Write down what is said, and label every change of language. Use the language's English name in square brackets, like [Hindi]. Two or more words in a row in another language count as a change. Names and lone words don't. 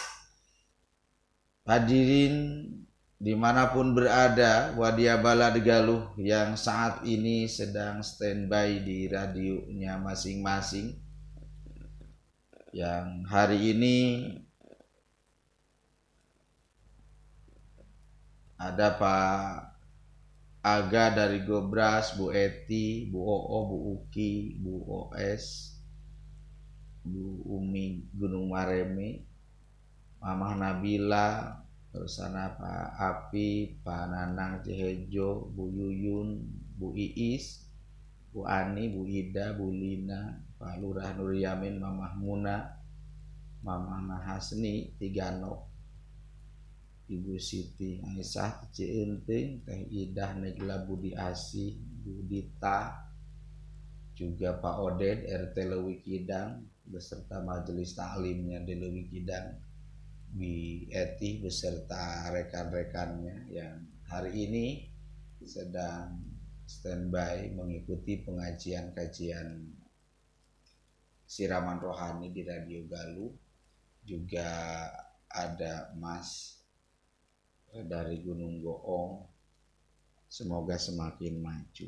[Indonesian] Hadirin dimanapun berada, Wadia Balad Galuh yang saat ini sedang standby di radionya masing-masing, yang hari ini ada Pak Aga dari Gobras, Bu Eti, Bu Oo, Bu Uki, Bu OS, Bu Umi Gunung Mareme, Mamah Nabila, terus sana Pak Api, Pak Nanang Cihejo, Bu Yuyun, Bu Iis, Bu Ani, Bu Ida, Bu Lina, Pak Lurah Nur Yamin, Mamah Muna, Mamah Nahasni, Tigano, Ibu Siti Aisyah, Cienting, Teh Idah, Negla Budi Asih, Bu Dita, juga Pak Oded, RT Lewi Kidang, beserta majelis taklimnya di Lewi Kidang, Bi Eti beserta rekan-rekannya yang hari ini sedang standby mengikuti pengajian-kajian siraman rohani di Radio Galuh. Juga ada Mas dari Gunung Goong, semoga semakin maju.